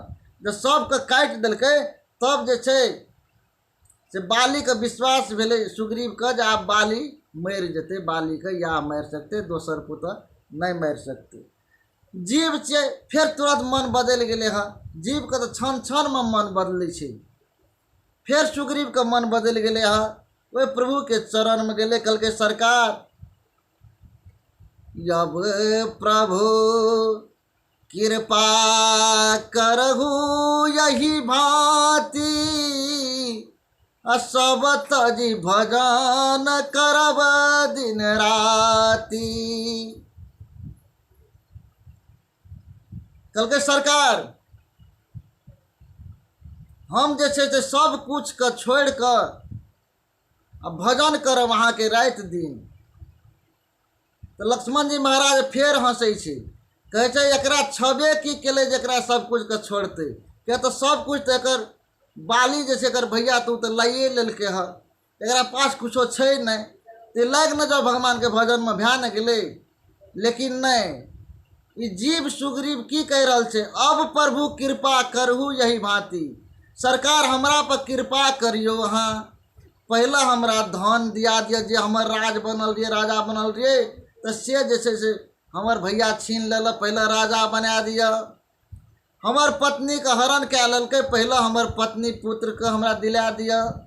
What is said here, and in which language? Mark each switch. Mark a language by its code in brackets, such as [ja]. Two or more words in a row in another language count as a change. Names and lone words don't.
[mai] जब सबके काटि देलकै, तब जे छै से बाली के विश्वास भेलै सुग्रीव के जे आब बाली मरि जेतै, बाली के या मारि सकते, दोसर पुत्र नहीं मारि सकते। जीव छै फिर तुरंत मन बदल गेलै हाँ। जीव के तो क्षण क्षण में मन बदलै छै। फिर सुग्रीव के मन बदल गेलै हाँ। ओहि प्रभु के चरण में गेले, कहलकै सरकार [awa] अब प्रभु कृपा करहु यही भांति, सब तजी भजन करब दिन राति। [mai] कहलकै सरकार हम जे छै से सब कुछ के छोड़ कऽ आ भजन करब अहाँ के राति दिन। तो लक्ष्मण जी महाराज फेर हंसै छै, कहै छै एकरा छबे की केले जकरा सब कुछ के छोड़ते। क्या तो सब कुछ तो एकर बाली जे छै एकर भैया तू तो लाइए लेलकै हँ, एकरा पास कुछो छै नहीं, तो लाग न जाओ भगवान के भजन में भए न गेलै। लेकिन नहीं, ई जीव सुग्रीव की कह रहल छै, [awa] अब प्रभु कृपा करहु यही भांति, [mai] सरकार हमरा पर कृपा करियो अहाँ। पहले हमरा धन दिया दिया, जे हमर राज बनल रहिए, राजा बनल रहिए, तो से जे छै से हमर भैया छीन लेलक, पहले राजा बना दिया। हमर पत्नी के हरण कए लेलकै, पहले हमर पत्नी पुत्र के हमरा दिला दिया।